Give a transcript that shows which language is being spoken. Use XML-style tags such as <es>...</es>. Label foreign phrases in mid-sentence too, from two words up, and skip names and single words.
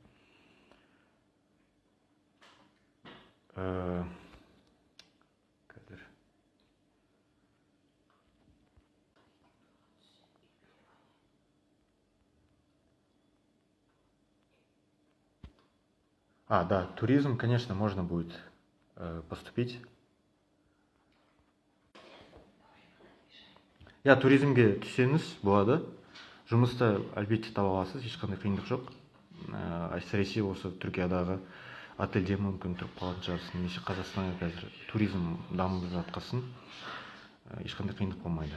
<kk>Қазір да, туризм,</kk> <ru>конечно, можно будет поступить.</ru> <kk>Туризмге түссеңіз болады. Жұмысты әлбетте таба аласыз, ешқандай қиындық жоқ. Әсіресе осы Түркиядағы отельде мүмкін тұрып қалатын шығарсыз, немесе Қазақстанға қазір туризм дамып жатқасын, ешқандай қиындық болмайды.</kk>